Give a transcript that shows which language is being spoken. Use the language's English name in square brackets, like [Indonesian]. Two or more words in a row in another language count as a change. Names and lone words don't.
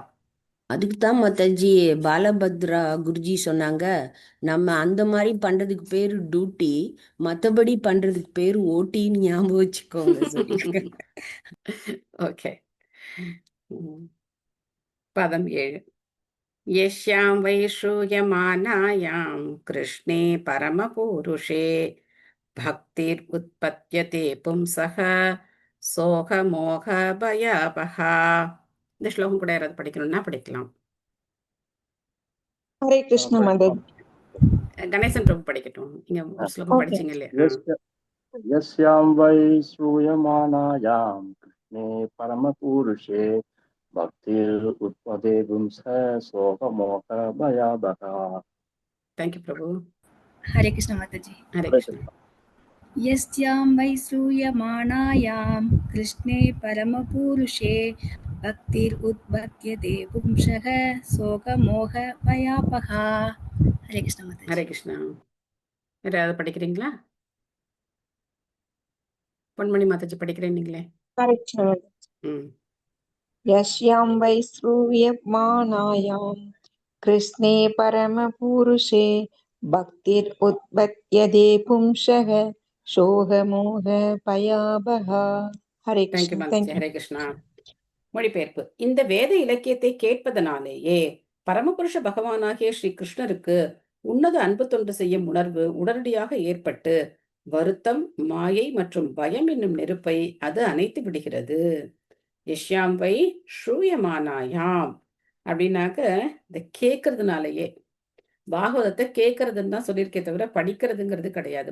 [Tamil] அதுக்கு தான் மாதாஜி பாலபத்ரா குருஜி சொன்னாங்க, நம்ம அந்த மாதிரி பண்றதுக்கு பேரு டியூட்டி, மத்தபடி பண்றதுக்கு பேரு ஓட்டின்னு ஞாபகம் வச்சுக்கோங்க சொல்லியிருக்காங்க. ஓகே. பதம் 7. [Sanskrit] यस्यां वै श्रूयमानायां कृष्णे परमपूरुषे भक्तिर् उत्पद्यते पुंसः சோகமோகபயாபஹா. [Tamil] இந்த ஸ்லோகம் கூட யாராவது படிக்கணும்னா படிக்கலாம். ஹரே கிருஷ்ண மாதாஜி. கணேசன் பிரபு படிக்கட்டும். நீங்க ஒரு ஸ்லோகம் ஓகே. படிச்சீங்க இல்லையா? [Sanskrit] यस्यां वै श्रूयमाणायां कृष्णे परमपूरुषे भक्तिरुत्पद्यते पुंसः शोकमोहभयापहा. [Tamil] தேங்க்யூ பிரபு. [Sanskrit] हरे कृष्ण माताजी। [Tamil] ஹரே [Sanskrit] हरे [Tamil] கிருஷ்ணா. [Sanskrit] कृष्ण। यस्यां वै श्रूयमाणायां कृष्णे परमपुरुषे भक्तिरुत्पद्यते पुंसः शोकमोहभयापहा। हरे कृष्ण माताजी। [Tamil] ஹரே கிருஷ்ணா. வேற யாராவது படிக்கிறீங்களா? பொன்மணி மாதாஜி படிக்கிறேன்னீங்களே. ஹரே கிருஷ்ண மாதாஜி. ம். [Sanskrit] यस्यां वै श्रूयमाणायां कृष्णे परमपूरुषे भक्तिरुत्पद्यते पुंसः शोकमोहभयापहा. हरे [Tamil] தேங்க்யூ [Sanskrit] कृष्ण, [Tamil] மாதாஜி. [English] thank you. [Tamil] ஹரே கிருஷ்ணா. மொழிபெயர்ப்பு. இந்த வேத இலக்கியத்தை கேட்பதனாலேயே பரமபுருஷ பகவானாகிய ஸ்ரீ கிருஷ்ணருக்கு உன்னத அன்பு தொண்டு செய்யும் உணர்வு உடனடியாக ஏற்பட்டு வருத்தம், மாயை மற்றும் பயம் என்னும் நெருப்பை அது அணைத்து விடுகிறது. [Sanskrit] यस्यां वै श्रूयमाणायां [Tamil] அப்படின்னாக்க இந்த கேட்கறதுனாலயே, பாகவதத்தை கேட்கறதுன்னு தான் சொல்லியிருக்கே தவிர படிக்கிறதுங்கிறது கிடையாது.